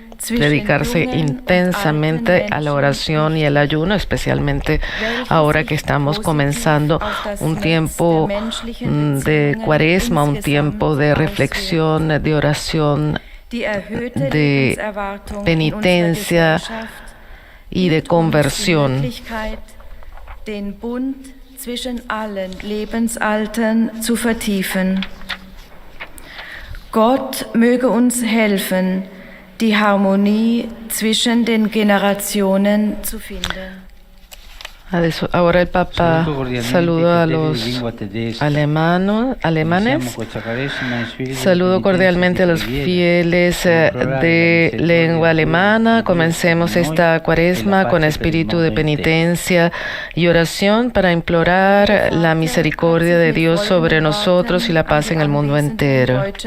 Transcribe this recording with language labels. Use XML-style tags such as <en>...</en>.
<es>Dedicarse intensamente a la oración y el ayuno, especialmente ahora que estamos comenzando un tiempo de cuaresma, un tiempo de reflexión, de oración, de penitencia y de conversión.</es> <de>Den Bund zwischen allen Lebensaltern zu vertiefen. Gott möge uns helfen, die Harmonie zwischen den Generationen zu finden.</de> <es>Ahora el Papa saluda a los alemanes. Saludo cordialmente a los fieles de lengua alemana. Comencemos esta cuaresma con espíritu de penitencia y oración para implorar la misericordia de Dios sobre nosotros y la paz en el mundo entero.</es>